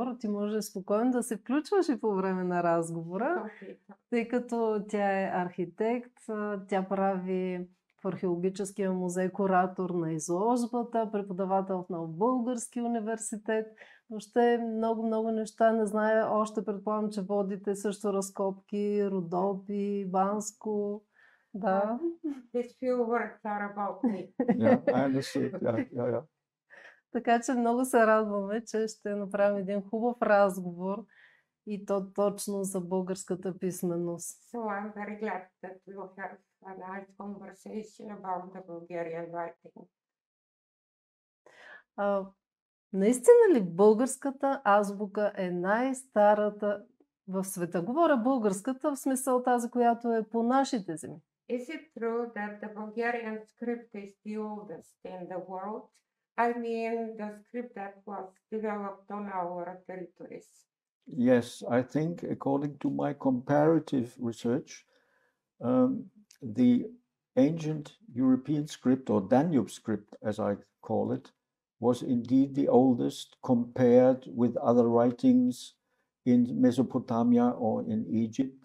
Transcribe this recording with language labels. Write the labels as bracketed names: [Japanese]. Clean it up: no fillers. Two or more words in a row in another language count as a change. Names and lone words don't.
[Bulgarian] Ти може спокойно да се включваш и по време на разговора, тъй като тя е архитект, тя прави в археологическия музей куратор на изложбата, преподавател в Нов български университет. Въобще много неща не зная. Още предполагам, че водите също разкопки, Родопи, Банско. Да. [English] These few words are about me. Yeah, I understood. Yeah. [Bulgarian] Така че много се радваме, че ще направим един хубав разговор и то точно за българската писменост. [English] So I'm very glad that we will have a nice conversation about the Bulgarian writing. [Bulgarian] Наистина ли българската азбука е най-старата в света? Говоря българската в смисъл тази, която е по нашите земи. [English] Is it true that the Bulgarian script is the oldest in the world? I mean, the script that was developed on our territories. Yes, I think according to my comparative research, the ancient European script, or Danube script as I call it, was indeed the oldest compared with other writings in Mesopotamia or in Egypt.